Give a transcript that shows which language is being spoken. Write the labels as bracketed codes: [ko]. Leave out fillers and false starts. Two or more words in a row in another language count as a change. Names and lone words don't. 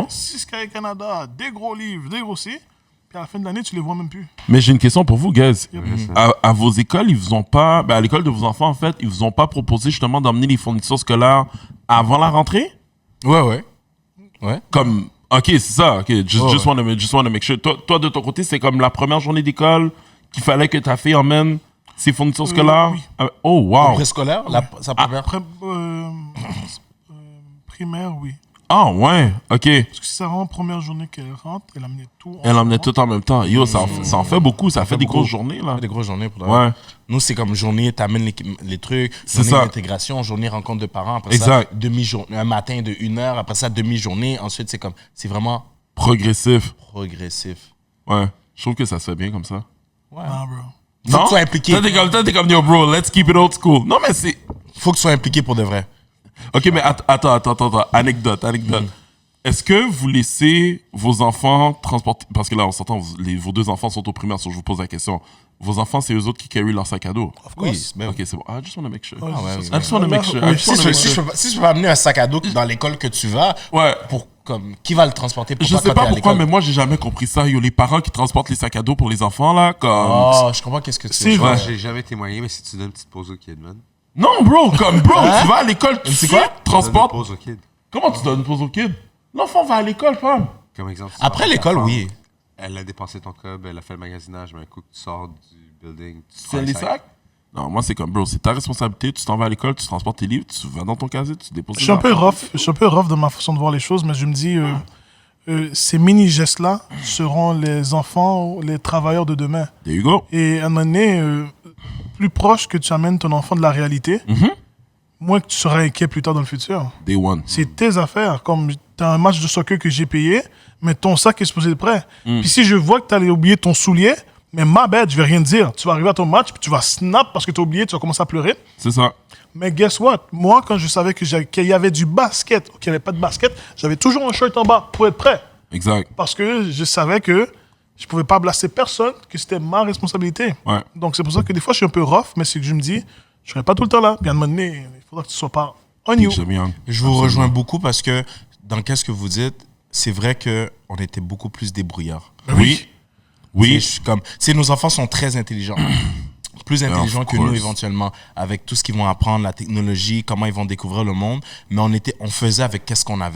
[fr] 6 Cahiers Canada, des gros livres, des grossiers. Puis à la fin de l'année, tu les vois même plus. Mais j'ai une question pour vous, guys. Yep. À vos écoles, ils vous ont pas... à l'école de vos enfants, en fait, ils vous ont pas proposé justement d'emmener les fournitures scolaires avant la rentrée? Ouais. Comme... OK, c'est ça. [en] OK, just wanna make sure. [fr] Toi, de ton côté, c'est comme la première journée d'école qu'il fallait que ta fille emmène ses fournitures scolaires? Oui. [en] Oh, wow. [fr] Préscolaire, sa première. Après, primaire, oui. Ah, ouais, OK. Parce que si c'est vraiment première journée qu'elle rentre, elle amenait tout. Elle emmenait tout en même temps. Yo, ça en fait beaucoup. Ça fait des beaucoup. grosses journées, là. Des grosses journées pour Ouais. Nous, c'est comme journée, t'amènes les trucs, C'est journée ça. d'intégration, journée rencontre de parents, après Exact. ça, demi-journée, un matin de 1 heure, après ça, demi-journée. Ensuite, c'est vraiment Progressif. progressif. Ouais. Je trouve que ça se fait bien comme ça. Ouais. Ah, bro. Faut que tu sois impliqué. Toi, t'es comme, [en] yo, bro, let's keep it old school. [fr] Non, mais c'est... Faut que tu sois impliqué pour de vrai. OK, mais attends. Anecdote. Est-ce que vous laissez vos enfants transporter... Parce que là, on s'entend, vos 2 enfants sont au primaire, so je vous pose la question. Vos enfants, c'est eux autres qui carry leur sac à dos? Oui, mais OK, c'est bon. [en] I just want to make sure. [fr] ouais, oui. [en] I just want to make sure. [fr] Oui, [en] I just wanna make sure. [fr] Si je peux amener un sac à dos dans l'école que tu vas, Ouais. qui va le transporter pour Je toi sais quand pas t'es à pourquoi, l'école? mais moi, j'ai jamais compris ça. Yo, les parents qui transportent les sacs à dos pour les enfants, là, comme... Oh, je comprends qu'est-ce que tu Si, veux. Ouais. J'ai jamais témoigné, mais si tu donnes une petite pause au kid, man. Non, bro, tu vas à l'école, tu C'est quoi? Donne une transportes... pause au kid. Comment tu donnes une pause au kid? L'enfant va à l'école, femme. Comme exemple. tu Après sors avec ta l'école, femme, oui. Elle a dépensé ton cob, elle a fait le magasinage, mais un coup que tu sors du building, tu C'est les sacs? Non, moi, c'est comme, bro, c'est ta responsabilité. Tu t'en vas à l'école, tu transportes tes livres, tu vas dans ton casier, tu déposes Je suis un peu rough dans ma façon de voir les choses, mais je me dis, ces mini-gestes-là seront les enfants, les travailleurs de demain. [en] There you go. [fr] Et à un moment donné, plus proche que tu amènes ton enfant de la réalité, moins que tu seras inquiet plus tard dans le futur. [en] Day one. [fr] C'est tes affaires. Comme tu as un match de soccer que j'ai payé, mais ton sac est supposé être prêt. Puis si je vois que tu allais oublier ton soulier, mais ma bête, je vais rien te dire. Tu vas arriver à ton match, puis tu vas snap parce que tu as oublié, tu vas commencer à pleurer. C'est ça. Mais [en] guess what? [fr] Moi, quand je savais qu'il y avait du basket ou qu'il n'y avait pas de basket, j'avais toujours un shirt en bas pour être prêt. Exact. Parce que je savais que je pouvais pas blaster personne, que c'était ma responsabilité. Ouais. Donc c'est pour ça que des fois, je suis un peu rough, mais c'est que je me dis, je serai pas tout le temps là. Puis à un moment donné, il faudra que tu sois pas [en] on you. Teach them young. [fr] Je vous rejoins beaucoup parce que dans qu'est-ce que vous dites, c'est vrai qu'on était beaucoup plus débrouillards. Oui. Oui. Je suis comme, nos enfants sont très intelligents. Plus intelligents que nous course. éventuellement, avec tout ce qu'ils vont apprendre, la technologie, comment ils vont découvrir le monde. Mais on faisait avec qu'est-ce qu'on avait.